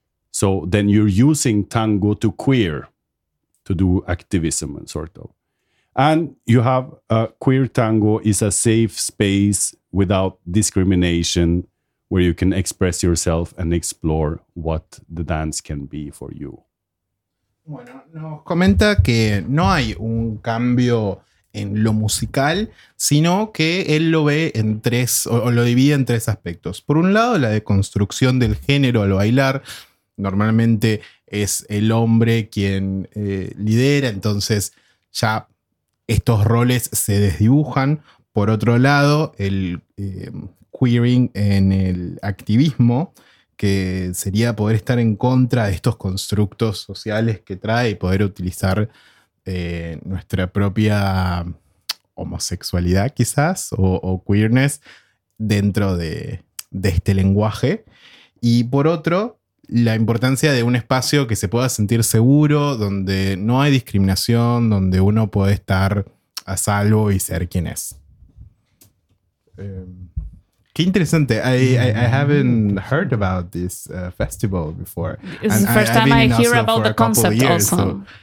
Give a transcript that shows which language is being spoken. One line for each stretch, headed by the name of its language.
English: So then you're using tango to queer, to do activism and sort of. And you have queer tango is a safe space without discrimination where you can express yourself and explore what the dance can be for you.
Spanish: Bueno, nos comenta que no hay un cambio en lo musical, sino que él lo ve en tres, o lo divide en tres aspectos. Por un lado, la deconstrucción del género al bailar. Normalmente es el hombre quien lidera, entonces ya estos roles se desdibujan. Por otro lado, el queering en el activismo, que sería poder estar en contra de estos constructos sociales que trae y poder utilizar nuestra propia homosexualidad quizás o queerness dentro de este lenguaje. Y por otro, la importancia de un espacio que se pueda sentir seguro, donde no hay discriminación, donde uno puede estar a salvo y ser quien es. Qué interesante.
English: I haven't heard about this festival before. It's the first time I hear about the concept years, also. So.